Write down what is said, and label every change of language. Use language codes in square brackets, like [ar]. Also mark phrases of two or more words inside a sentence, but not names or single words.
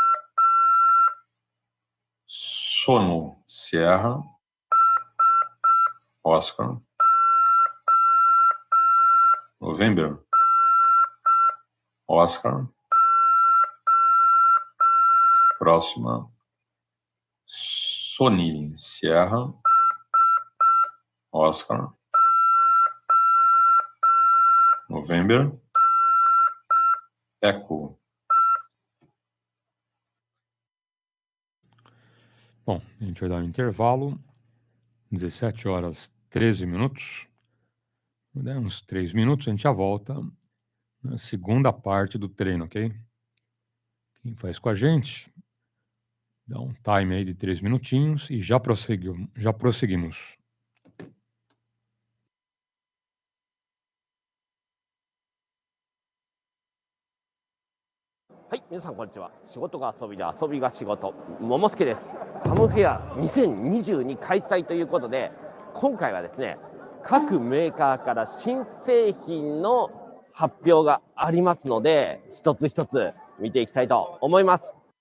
[en] Sono, Sierra, Oscar, November, Oscar, próxima, Sony, Sierra, Oscar, November, Echo. [pt] Bom, a gente vai dar um intervalo, 17 horas 13 minutos, uns 3 minutos, a gente já volta na segunda parte do treino, ok? Quem faz com a gente, dá um time aí de 3 minutinhos e já prosseguimos. [ja] はい、皆さんこんにちは。仕事が遊びで遊びが仕事、桃助です。ハムフェア2022開催ということで、今回はですね、各メーカーから新製品の発表がありますので、一つ一つ見ていきたいと思います。